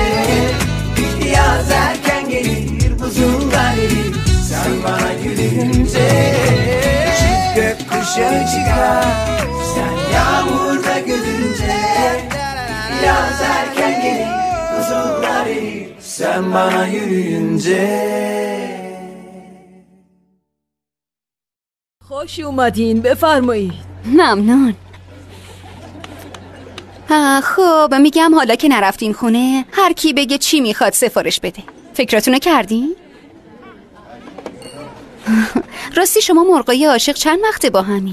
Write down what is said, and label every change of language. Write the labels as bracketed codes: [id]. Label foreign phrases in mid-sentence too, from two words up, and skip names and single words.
[tr] Yaz erken gelir buzullar erir sen bana yürüyünce. Çift gökkuşağı çıkar sen yağmurda gülünce. Yaz erken gelir buzullar erir sen bana yürüyünce. [fa] خوش اومدین بفرمایید. ممنون. خب میگم حالا که نرفتین خونه هر کی بگه چی میخواد سفارش بده. فکراتونو کردین؟ راستی شما مرغای عاشق چند وقته با همین؟